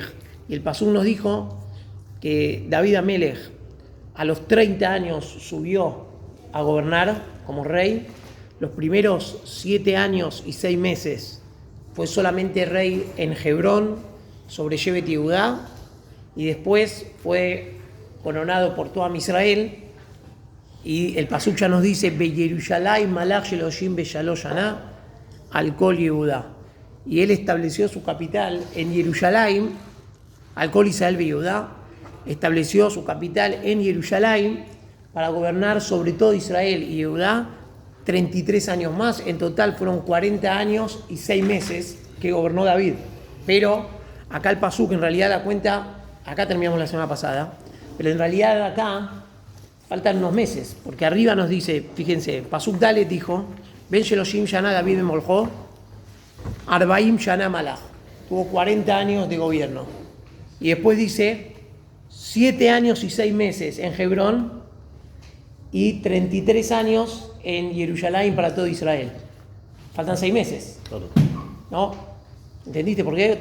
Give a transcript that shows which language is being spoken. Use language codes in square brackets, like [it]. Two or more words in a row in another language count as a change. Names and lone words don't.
[es] Y el Pasuk nos dijo que David HaMelech a los 30 años subió a gobernar como rey. Los primeros 7 años y 6 meses fue solamente rey en Hebrón sobre [he] שבט יהודה, [es] y después fue coronado por todo [he] עם ישראל. [es] Y el Pasuk ya nos dice [he] בירושלים מלך שלושים ושלוש שנה על כל יהודה, [es] y él estableció su capital en Jerusalén, [he] על כל ישראל ויהודה, [es] estableció su capital en Jerusalén para gobernar sobre todo Israel y Judá 33 años más. En total fueron 40 años y 6 meses que gobernó David. Pero acá el Pasuk en realidad da cuenta, acá terminamos la semana pasada, pero en realidad acá faltan unos meses, porque arriba nos dice, fíjense, [he] פסוק ד [es] dijo, [he] בן שלשים שנה דוד במלכו, ארבעים שנה מלך, [es] tuvo 40 años de gobierno. Y después dice 7 años y 6 meses en Hebrón y 33 años en Jerusalén para todo Israel. Faltan 6 meses. ¿No? ¿Entendiste por qué?